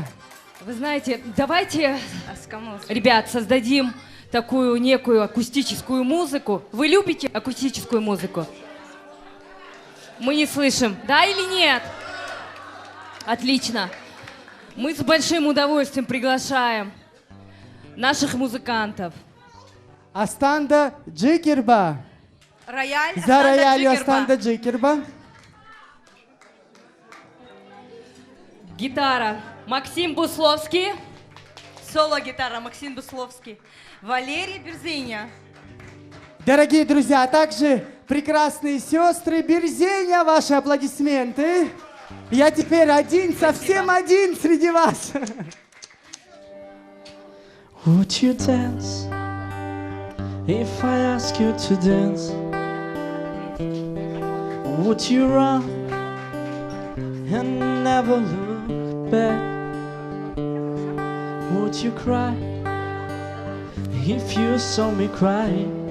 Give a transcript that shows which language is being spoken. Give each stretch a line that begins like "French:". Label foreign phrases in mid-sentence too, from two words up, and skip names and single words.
Russian: Вы знаете, давайте, ребят, создадим такую некую акустическую музыку. Вы любите акустическую музыку? Мы не слышим, да или нет? Отлично. Мы с большим удовольствием приглашаем наших музыкантов. Астанда Джикерба. Рояль. За роялью Астанда Астанда Джикерба. Гитара Максим Бусловский. Соло-гитара Максим Бусловский. Валерий Берзиня. Дорогие друзья, а также прекрасные сестры Берзеня, ваши аплодисменты. Я теперь один, совсем один среди вас.
English: Would you dance if I ask you to dance? Would you run and never look back? Would you cry if you saw me crying?